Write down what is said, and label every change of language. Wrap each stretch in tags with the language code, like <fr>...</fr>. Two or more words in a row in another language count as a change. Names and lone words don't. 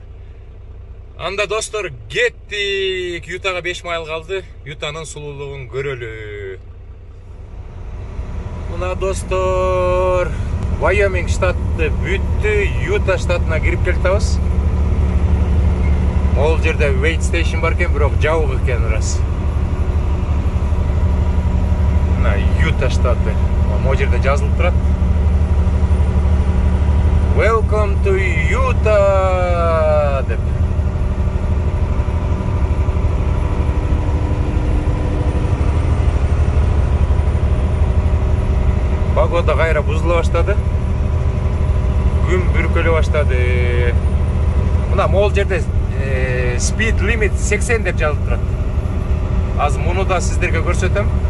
<ky>Анда, достор, кеттик. Ютага 5 майл калды. Ютанын сулуулугун көрөлү. Мына, достор, Wyoming штаты бүттү. Юта штатына кирип келатабыз. Ол жерде</ky> <en>wait station</en> <ky>бар экен, бирок жабык экен рас. Мына Юта штаты. Могу жерде жазылып турат.</ky> <en>Welcome to Utah</en> <ky>деп. Погода кайра бузула баштады. Күн бүркөлө баштады. Мына могул жерде</ky> <en>speed limit</en> <ky>80 деп жазылып турат. Азыр муну да сиздерге көрсөтөм.</ky>